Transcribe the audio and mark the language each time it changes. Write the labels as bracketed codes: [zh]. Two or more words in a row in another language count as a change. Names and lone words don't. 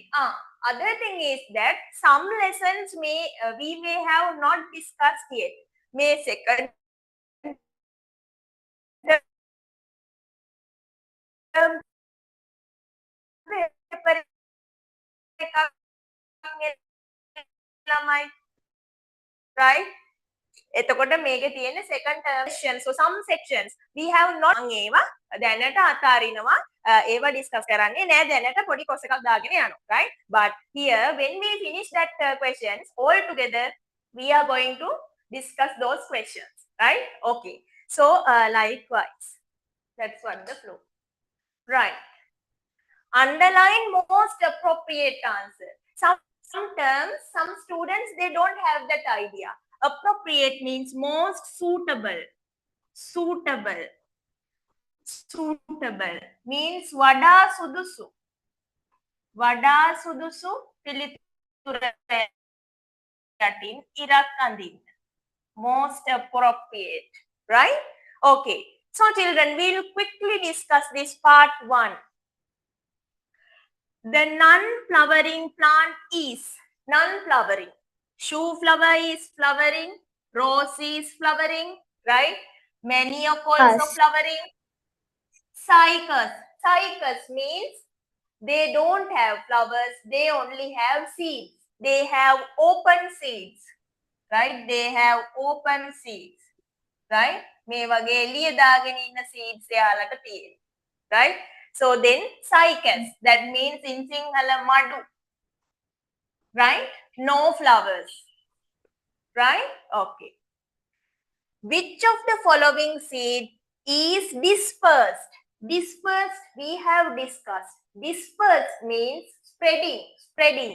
[en] Other thing is that some lessons we may have not discussed yet. May second right? [si] එතකොට මේකේ තියෙන second term. [en] So some sections we have not [si] ඒවා දැනට අතාරිනවා. ඒවා discuss කරන්නේ නෑ දැනට පොඩි course එකක් දාගෙන යනවා, [en] right? But here when we finish that questions all together, we are going to discuss those questions, right? Okay. So likewise, that's what the flow. Right. Underline most appropriate answer. Some terms, some students, they don't have that idea. Appropriate means most suitable. Suitable. Suitable means [si] වඩා සුදුසු. වඩා සුදුසු පිළිතුර යටින් ඉරක් අඳින්න. [en] Most appropriate. Right? Okay. So children, we'll quickly discuss this part 1. The non-flowering plant is non-flowering. Shoe flower is flowering. Rose is flowering, right? Manioc also flowering. Cycas. Cycas means they don't have flowers. They only have seeds. They have open seeds, right? They have open seeds, right? [si] මේ වගේ එළිය දාගෙන ඉන්න seeds එයාලට තියෙනවා, [en] right? So then cycas, that means in Sinhala madu, right? No flowers, right? Okay. Which of the following seed is dispersed? Dispersed we have discussed. Dispersed means spreading, spreading.